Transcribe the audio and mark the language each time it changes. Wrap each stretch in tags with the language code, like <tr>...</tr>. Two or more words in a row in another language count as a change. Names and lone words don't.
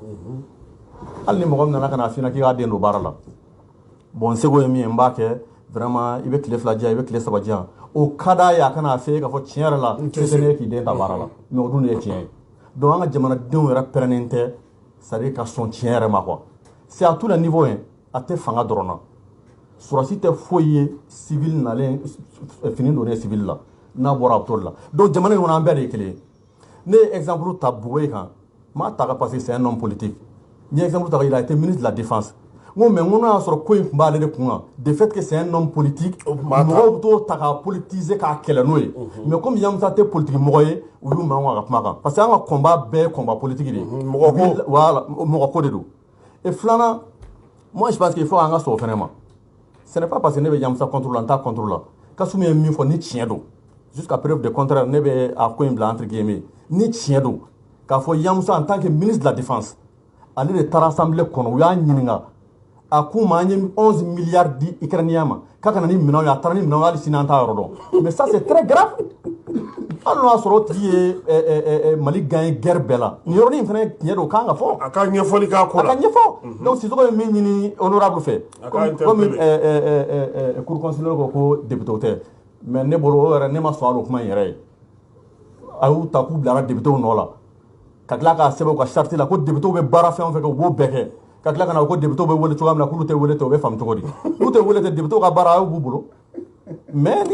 <bm>hali ni mɔgɔ min nana ka na f'i ɲɛna k'i k'a den don baara la bon n seko ye min ye n b'a kɛ vraiment i bɛ tile 2 diyan i bɛ tile 3 diyan o ka d'a ye a kana f'e ye k'a fɔ tiɲɛ yɛrɛ la se tɛ ne ye k'i den ta baara la mais o dun de ye tiɲɛ ye donc an ka jamanadenw yɛrɛ pɛrɛnnen tɛ</bm> <fr>c'est à dire</fr> <bm>ka sɔn tiɲɛ yɛrɛ ma quoi</bm> <fr>c'est à tous les niveaux hein</fr> <bm>a tɛ fanga dɔrɔn na surasi tɛ foyi ye civil nalen fini donnen civil la n'a bɔra a bɛ t'o de la donc jamana in kɔnɔ an bɛɛ de ye kelen ye ne ye exemple ta Bugoyi kan n m'a ta</bm> <fr>parce que c'est un homme politique</fr> <bm>n ye exemple ta</bm> <fr>il a été ministre de la défense</fr> <bm>n mais n ko n'a y'a sɔrɔ ko in tun b'ale de kun kan</bm> <fr>de fait que c'est un homme politique</fr> <bm>mɔgɔw bɛ t'o ta k'a politiser k'a kɛlɛ n'o ye</bm> <fr>mais comme</fr> <bm>Yamusa tɛ politique mɔgɔ ye u y'u mankan ka kuma kan</bm> <fr>parce que</fr> <bm>an ka combat bɛɛ ye</bm> <fr>combat politique</fr> <bm>de ye voilà mɔgɔ ko de don et filanan</bm> <fr>moi je pense qu'il faut</fr> <bm>an ka sɔn o fɛnɛ ma</bm> <fr>ce n'est pas parce que</fr> <bm>ne bɛ Yamusa contre la n t'a contre la Kasum ye min fɔ ni tiɲɛ don</bm> <fr>jusqu'à preuve de contraire</fr> <bm>ne bɛ a ko in bila</bm> <fr>entre guillemets</fr> <bm>ni tiɲɛ don k'a fɔ Yamusa</bm> <fr>en tant que ministre de la défense</fr> <bm>ale de taara assemblée kɔnɔ u y'a ɲininka a k'u ma an ye 11 milliards di Ukrainien ma k'a kana ni minɛnw ye a taara ni minɛnw hali sini an t'a yɔrɔ dɔn</bm> <fr>mais ça c'est très grave</fr> <bm>hali n'o y'a sɔrɔ o tigi ye Mali gagné guerre bɛɛ la nin yɔrɔnin fana tiɲɛ don o kan ka fɔ a ka ɲɛfɔli k'a ko la a ka ɲɛfɔ donc Sisoko ye min ɲini honorable fɛ</bm> <fr>comme cour constitutionnelle</fr> <bm>ko député tɛ mais ne bolo o yɛrɛ ne ma sɔn a o kuma in yɛrɛ ye a y'u ta k'u bilara député nɔ la ka tila k'a sɛbɛn u ka charte la ko député bɛ baara fɛn o fɛn kɛ u b'o bɛɛ kɛ ka tila ka na ko député bɛ wele cogoya min na k'olu tɛ wele ten o bɛ faamu cogo di n'u tɛ wele ten député ka baara a y'u b'u bolo mais ni</bm>